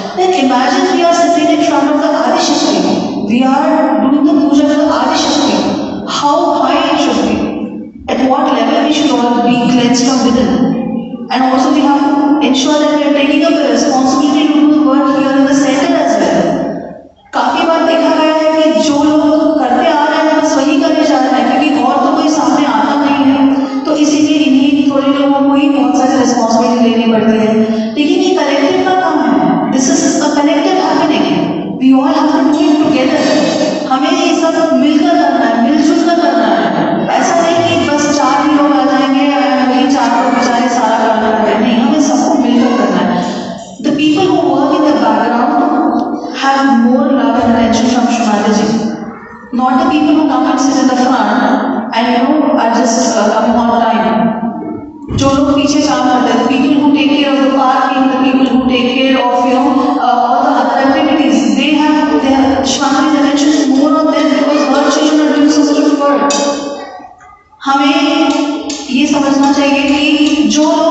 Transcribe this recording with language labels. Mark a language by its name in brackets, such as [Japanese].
[English] Then imagine we are sitting in front of the Adishakti, we are doing the puja to the Adishakti. How high it should be, at what level we should all be cleansed from within, and also we have to ensure that we are taking up the responsibility to do the work here in the center as well. [Hindi] काफी बार देखा गया है कि जो लोग करते आ रहे हैं बस वही करने जा रहे हैं, क्योंकि और तो कोई सामने आता नहीं है, तो इसीलिए इन्हीं थोड़े लोगों को ही बहुत सारी रिस्पॉन्सिबिलिटी लेनी पड़ती है. लेकिन ये कलेक्टिव का काम है, [English] This is a collective happening, we all have to do it together. [Hindi] हमें ये सब मिलकर करना है, मिलजुल कर करना है. ऐसा नहीं कि बस 4 ही लोग आ जाएंगे वही 4 लोग बेचारे सारा करना है, नहीं, हमें सबको मिलकर करना है. [English] The people who work in the background have more love and attention from Shri Mataji, not the people who come and sit in the front and are just coming on time. [Hindi] जो लोग पीछे काम करते हैं, [English] the people who take care of the parking, the people who take care of all the other activities, they have Shri Mataji's attention is more on them because her children are doing so much of work. [Hindi] हमें ये समझना चाहिए कि जो